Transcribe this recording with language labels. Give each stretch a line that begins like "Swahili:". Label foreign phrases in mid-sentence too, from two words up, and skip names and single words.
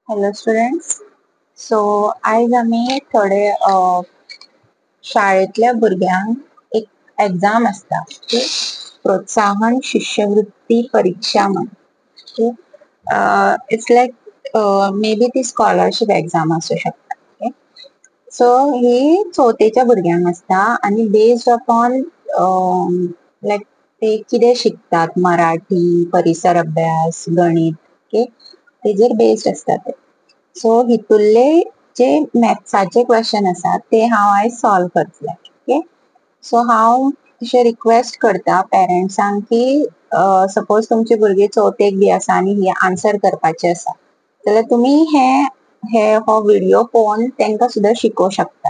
English: Hello students.
Konkani: सो आयज आमी थोडे शाळेतल्या भुरग्यांक एक एग्जाम असता, प्रोत्साहन शिष्यवृत्ती परीक्षा म्हणून.
English: It's like maybe
Konkani: ती
English: scholarship exam
Konkani: असू शकता. सो ही चवथेच्या भुरग्यांक असता आणि
English: based upon like
Konkani: ते कितें शिकतात, मराठी, परिसर अभ्यास, गणित, तेजेर बेस्ड असता ते. सो हितुर्ले जे मॅथ्साचे क्वेश्चन आसात ते हांव आयज सॉल्व करतलें. ओके, सो हांव अशें रिक्वेस्ट करता पेरेंट्सांक की सपोज तुमची भुरगीं चवथेक बी आसा आनी ही आन्सर करपाची आसा जाल्यार तुमी हो व्हिडिओ पळोवन तांकां सुद्दां शिकोवंक शकता.